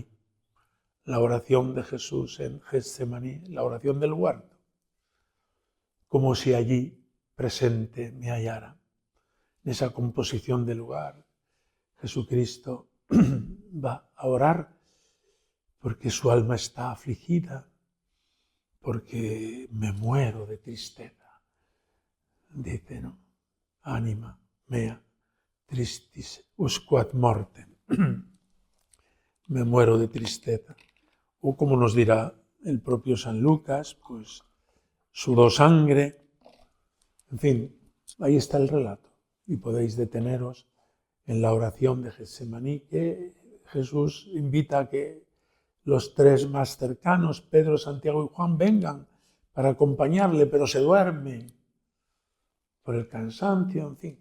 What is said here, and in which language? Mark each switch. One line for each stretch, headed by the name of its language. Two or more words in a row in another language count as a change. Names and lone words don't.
Spanish: La oración de Jesús en Getsemaní, la oración del huerto, como si allí presente me hallara. En esa composición del lugar, Jesucristo va a orar porque su alma está afligida, porque me muero de tristeza. Dice, ¿no?
Latin: Anima mea tristis usque ad mortem.
Spanish: Me muero de tristeza. O como nos dirá el propio San Lucas, pues sudó sangre. En fin, ahí está el relato. Y podéis deteneros en la oración de Getsemaní, que Jesús invita a que los tres más cercanos, Pedro, Santiago y Juan, vengan para acompañarle, pero se duermen por el cansancio, en fin.